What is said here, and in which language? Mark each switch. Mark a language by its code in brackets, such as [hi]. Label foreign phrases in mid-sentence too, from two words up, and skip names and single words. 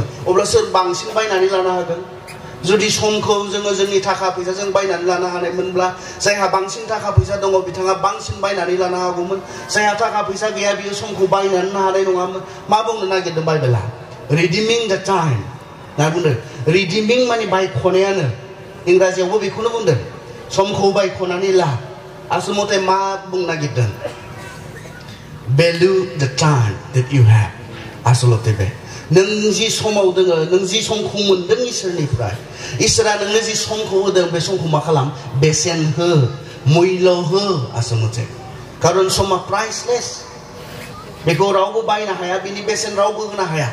[brx] अब्ला सोर बांसिन बायनानै लानो हागोन जुदि समखौ जोङो जोंनि थाखा फैसाजों बायनानै लानो हानायमोनब्ला जायहा बांसिन थाखा फैसा दङ बिथाङा बांसिन बायनानै लानो हागौमोन जायहा थाखा फैसा गैया बियो समखौ बायनानै हानाय नङामोन मा बुंनो नागिरदों बाइबेला [en] redeeming the time [brx] ना बुंदों रिडिमिं माने बायख'नायानो इंराजियावबो बेखौनो बुंदों समखौ बायख'नानै ला आसल मथे मा बुंनो नागिरदों [en] value the time that you have [brx] आसलते बे नों जि समाव दोङो नों जि समखौ मोनदों इसोरनिफ्राय इसोरा नोंनो जि समखौ होदों बे समखौ मा खालाम बेसेन हो मुल्य हो आसलते खारन समा प्राइसलेस बेखौ रावबो बायनो हाया बिनि बेसेन रावबो होनो